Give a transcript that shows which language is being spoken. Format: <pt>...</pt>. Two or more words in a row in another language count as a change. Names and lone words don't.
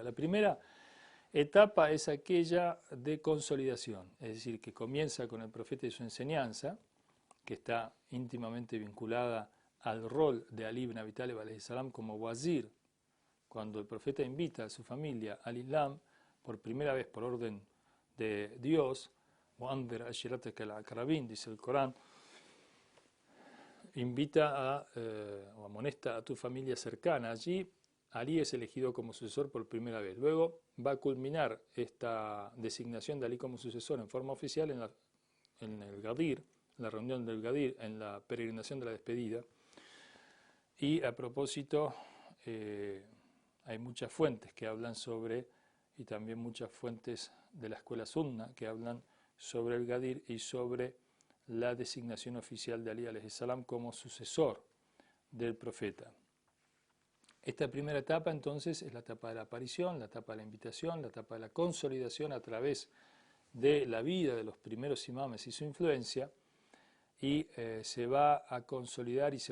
<es>La primera etapa es aquella de consolidación, es decir, que comienza con el profeta y su enseñanza, que está íntimamente vinculada al rol de Ali ibn Abi Talib</es> <ar>عليه السلام</ar> <es>como wazir, cuando el profeta invita a su familia al Islam por primera vez por orden de Dios,</es> <ar>وَأَنذِرْ عَشِيرَتَكَ الْأَقْرَبِينَ,</ar> <es>dice el Corán, invita o amonesta a tu familia cercana. Allí Ali es elegido como sucesor por primera vez. Luego va a culminar esta designación de Ali como sucesor en forma oficial en el Gadir, en la reunión del Gadir, en la peregrinación de la despedida. Y a propósito, hay muchas fuentes que hablan sobre, y también muchas fuentes de la escuela sunna que hablan sobre el Gadir y sobre la designación oficial de Ali</es> <ar>عليه السلام</ar> <es>como sucesor del profeta. Esta primera etapa entonces es la etapa de la aparición, la etapa de la invitación, la etapa de la consolidación a través de la vida de los primeros imames y su influencia, y se va a consolidar y se</es>